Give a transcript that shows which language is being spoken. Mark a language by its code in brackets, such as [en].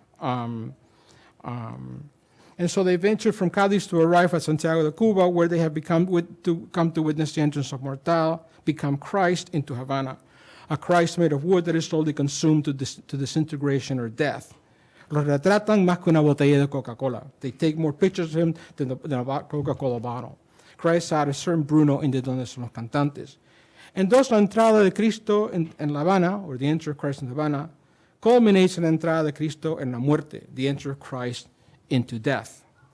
[en] And so they venture from Cadiz to arrive at Santiago de Cuba, where they have come to witness the entrance of Mortal, become Christ into Havana, a Christ made of wood that is slowly consumed to disintegration or death. [es] Lo retratan más que una botella de Coca-Cola. [en] They take more pictures of him than a Coca-Cola bottle. Christ had a certain Bruno in the Donde son los cantantes. And thus [es] la entrada de Cristo en La Habana, [en] or the entry of Christ in Havana, culminates in [es] la entrada de Cristo en la muerte, [en] the entry of Christ into death.